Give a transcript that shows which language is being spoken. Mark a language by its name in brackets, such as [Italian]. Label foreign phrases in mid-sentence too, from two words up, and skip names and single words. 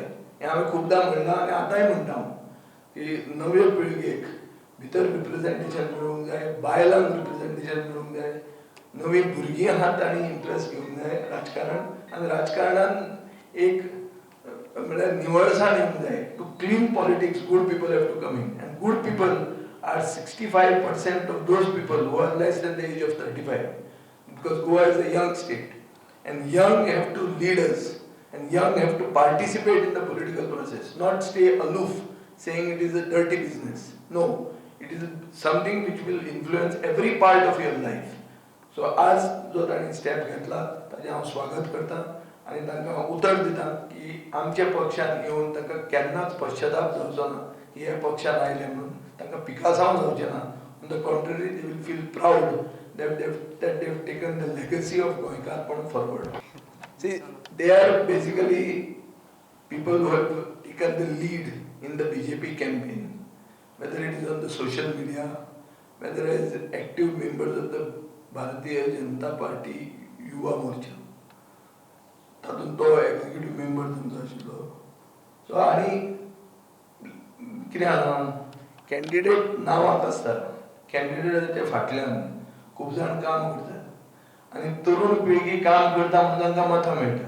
[Konkani] हें हांवें खूबदां म्हणलां आनी आतांय म्हणटा हांव की नवे पिळगेक भितर रिप्रेझेंटेशन मेळूंक जाय, बायलांक रिप्रेझेंटेशन मेळूंक जाय, नवी भुरगीं आहात तांणी इंट्रस्ट घेवंक जाय राजकारण. आनी राजकारणान एक म्हळ्यार निवळसाण येवंक जाय. [English] to clean politics good people have to come in. and good people are 65% of those people who are less than the age of 35. because Goa is a young state and young have to lead us and young have to participate in the political process, not stay aloof saying it is a dirty business. No, it is something which will influence every part of your life. [Konkani] So आज जो ताणी स्टेप घेतला ताजें हांव स्वागत करता आनी तांकां उतर दिता की आमच्या पक्षान येवन तांकां केन्नाच पश्चाताप जावचो ना की हे पक्षान आयले म्हणून. तांकां पिकासांव जावचें ना. [English] on the contrary they will feel proud that they've taken the legacy of Goenkarpana forward. See, they are basically people who have taken the lead in the BJP campaign, whether it is on the social media, whether as active members of the Bharatiya Janata Party Yuva Morcha. [Konkani] तातूंत तो [English] executive member [Konkani] तुमचो आशिल्लो. सो आनी कितें जालां, कॅन्डिडेट नांवांक आसता, कॅन्डिडेटाच्या फाटल्यान खूब जाण काम करतात आनी तरुण पिळगी काम करता म्हणून तांकां मतां मेळटा.